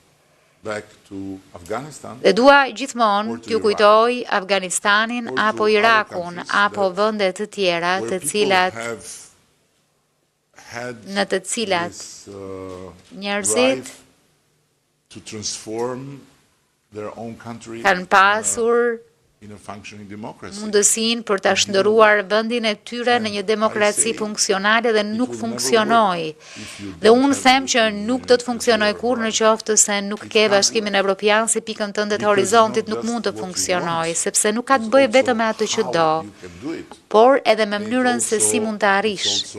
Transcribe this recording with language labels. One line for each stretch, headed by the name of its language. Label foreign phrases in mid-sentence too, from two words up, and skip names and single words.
Albanian: Dhe dua gjithmonë t'ju kujtoj Afganistanin apo Irakun apo vende të tjera në të cilat njerëzit kanë pasur
English: in a functioning democracy.
Albanian: mundësinë për ta shndërruar vendin e tyre në një demokraci funksionale dhe nuk funksionoi. Dhe unë them që nuk do të funksionojë kurrë në qoftë se nuk ke Bashkimin Evropian si pikën tënde të horizontit, nuk mund të funksionojë, sepse nuk ka të bëjë vetëm me atë që do, por edhe me mënyrën se si mund të arrish.